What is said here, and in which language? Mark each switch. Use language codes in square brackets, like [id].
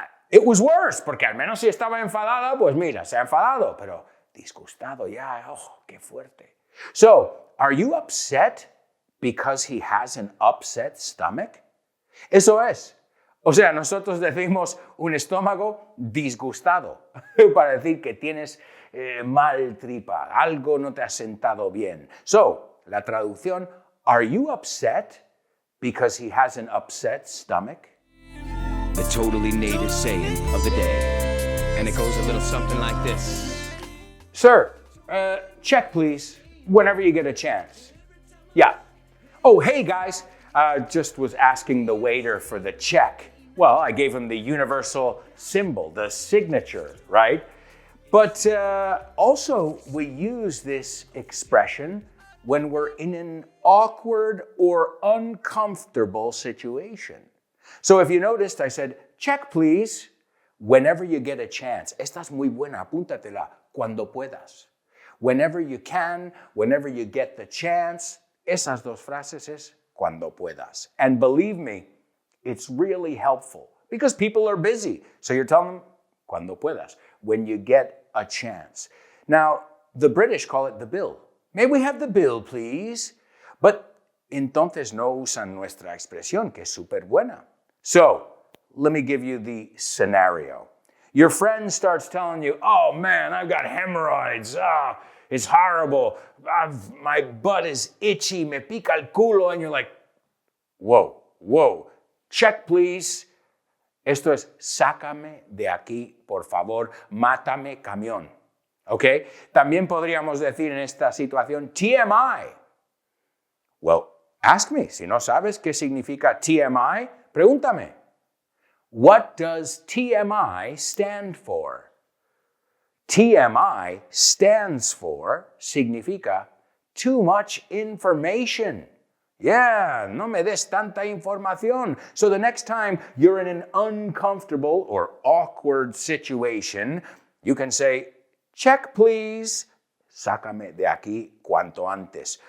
[en] It was worse, [es] porque al menos si estaba enfadada, pues mira, se ha enfadado, pero disgustado ya, oh, qué fuerte. [en] So, are you upset because he has an upset stomach? [es] Eso es. O sea, nosotros decimos un estómago disgustado para decir que tienes mal tripa, algo no te ha sentado bien. [en] So, [es] la traducción, [en] are you upset because he has an upset stomach? The totally native saying of the day. And it goes a little something like this. Sir, check please, whenever you get a chance. Yeah. Oh, hey guys, just was asking the waiter for the check. Well, I gave him the universal symbol, the signature, right? But also we use this expression when we're in an awkward or uncomfortable situation. So if you noticed, I said, check please, whenever you get a chance. [es] Esta es muy buena, apúntatela, cuando puedas. [en] Whenever you can, whenever you get the chance. [es] Esas dos frases es cuando puedas. [en] And believe me, It's really helpful because people are busy. So you're telling them, [es] cuando puedas, [en] when you get a chance. Now, the British call it the bill. May we have the bill, please? [es] But entonces no usan nuestra expresión, que es súper buena. [en] So, let me give you the scenario. Your friend starts telling you, oh man, I've got hemorrhoids. It's horrible. My butt is itchy. [es] Me pica el culo. [en] And you're like, whoa. Check, please. [es] Esto es, sácame de aquí, por favor. Mátame, camión. ¿Ok? También podríamos decir en esta situación, TMI. [en] Well, ask me. [es] Si no sabes qué significa TMI, pregúntame. [en] What does TMI stand for? TMI stands for, [es] significa, [en] too much information. Yeah, [es] no me des tanta información. [en] So the next time you're in an uncomfortable or awkward situation, you can say, check please, [es] sácame de aquí cuanto antes.